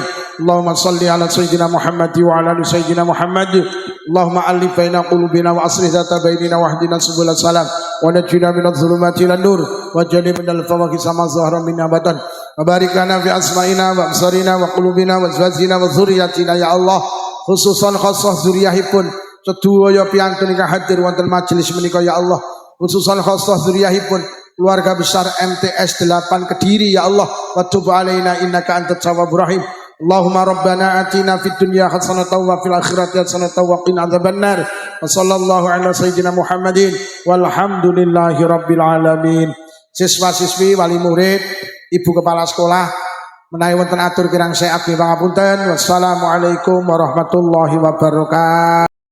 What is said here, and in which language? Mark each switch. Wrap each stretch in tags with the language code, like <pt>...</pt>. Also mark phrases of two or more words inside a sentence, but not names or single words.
<ar>اللهم صل على سيدنا محمد وعلى آل سيدنا محمد. اللهم ألف بين قلوبنا وأصلح ذات بيننا واهدنا سبل السلام ونجنا من الظلمات إلى النور وجنبنا الفواقس ما ظهر من أبطن وبارك لنا في أسماعنا وأبصارنا وقلوبنا وأزواجنا وذرياتنا يا الله خصوصا خاصة</ar> <jv>dzurriyyahipun sedaya piantun ingkang hadir wonten majelis menika</jv> <ar>يا الله خصوصا خاصة</ar> <jv>dzurriyyahipun keluarga besar MTS 8 Kediri</jv> <ar>يا الله وتب علينا إنك أنت التواب الرحيم. اللهم ربنا آتنا في الدنيا حسنة وفي الآخرة حسنة وقنا عذاب النار. وصلى الله على سيدنا محمد والحمد لله رب العالمين.</ar> <jv>Siswa-siswi, wali murid, ibu kepala sekolah menawi wonten atur kirang saya abdi pangapunten.</jv> <ar>والسلام عليكم ورحمة الله وبركاته.</ar>